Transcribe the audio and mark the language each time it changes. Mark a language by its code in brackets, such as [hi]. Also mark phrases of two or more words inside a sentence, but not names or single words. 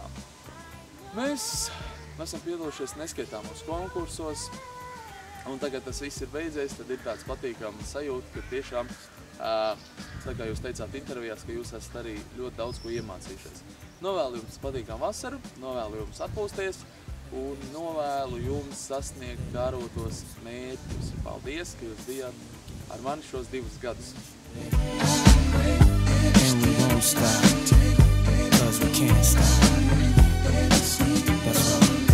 [lv] Mēs esam piedalījušies neskaitāmos konkursos, un tagad tas viss ir beidzies, tad ir tāds patīkams sajūta, ka tiešām, tā kā jūs teicāt intervijās, ka jūs esat arī ļoti daudz ko iemācījušies. Novēlu jums patīkamu vasaru, novēlu jums atpūsties, un novēlu jums sasniegt kārotos mērķus. Paldies, ka jūs bijāt ar mani šos 2 gadus. [en] And we won't stop, 'cause we can't stop. That's right.